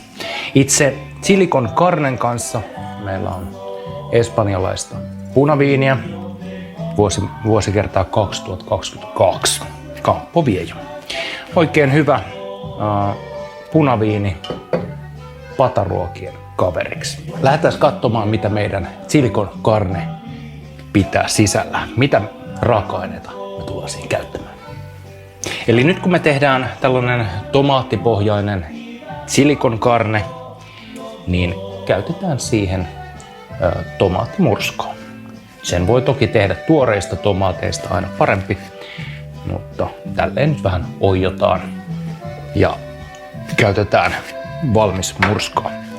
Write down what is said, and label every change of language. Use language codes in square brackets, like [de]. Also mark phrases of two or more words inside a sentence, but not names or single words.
[fi] Itse chili con carnen kanssa meillä on espanjalaista punaviiniä vuosikertaa 2022. Campo Viejo. Oikein hyvä punaviini pataruokien kaveriksi. Lähdetään katsomaan, mitä meidän chili con carne pitää sisällä. Mitä raaka-aineita me tullaan siihen käyttämään. Eli nyt kun me tehdään tällainen tomaattipohjainen chili con carne, niin käytetään siihen tomaattimurskoa. Sen voi toki tehdä tuoreista tomaateista aina parempi, mutta tälleen nyt vähän oiotaan ja käytetään valmis murskoa.